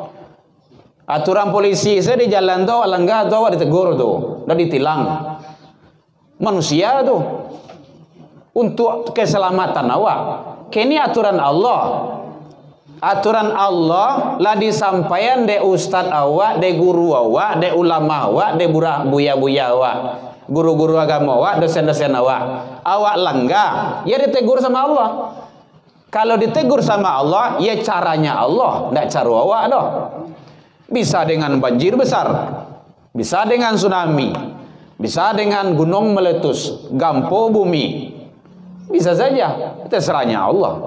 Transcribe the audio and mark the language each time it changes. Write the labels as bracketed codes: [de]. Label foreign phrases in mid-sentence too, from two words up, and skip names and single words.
[id] Aturan polisi saya di jalan tuh langgar tuh ditegur tuh, udah ditilang. Manusia tuh untuk keselamatan awak. Kini aturan Allah. [min] Aturan Allah lah disampaikan de ustad awak, de guru awak, de ulama awak, de buya awak, guru-guru agama awak, dosen-dosen awak. Awak langgar, ya ditegur sama Allah. Kalau ditegur sama Allah, ya caranya Allah, tidak cara awak doh. [id] Bisa dengan banjir besar, bisa dengan tsunami, bisa dengan gunung meletus, gampo bumi, bisa saja, terserahnya Allah.